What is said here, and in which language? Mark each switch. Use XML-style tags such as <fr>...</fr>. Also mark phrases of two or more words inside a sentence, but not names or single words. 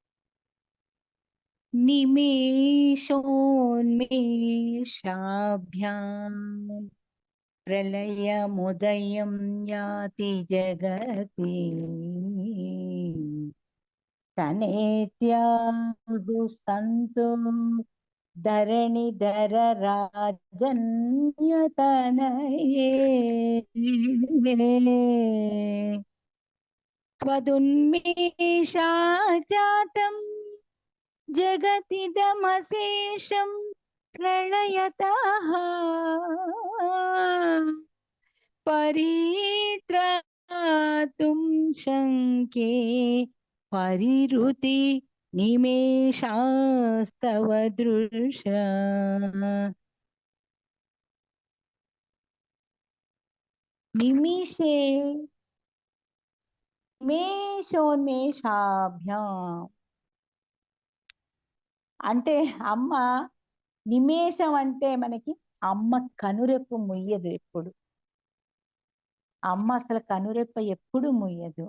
<sa>నిమేషోన్మేషాభ్యాం ప్రళయముదయం యాతి జగతి తనేత్యాహు సంతో ధరణిధర రాజన్యతనయే त्वदुन्मेषाजातं जगतिदमशेषं प्रलयतः परित्रातुं शङ्के परिरुति निमेषास्तव दृशा. निमिषे నిమేషోన్మేషాభ్యాం</sa> <te>అంటే అమ్మ నిమేషం అంటే మనకి అమ్మ కనురెప్పు ముయ్యదు ఎప్పుడు. అమ్మ అసలు కనురెప్ప ఎప్పుడు ముయ్యదు.</te>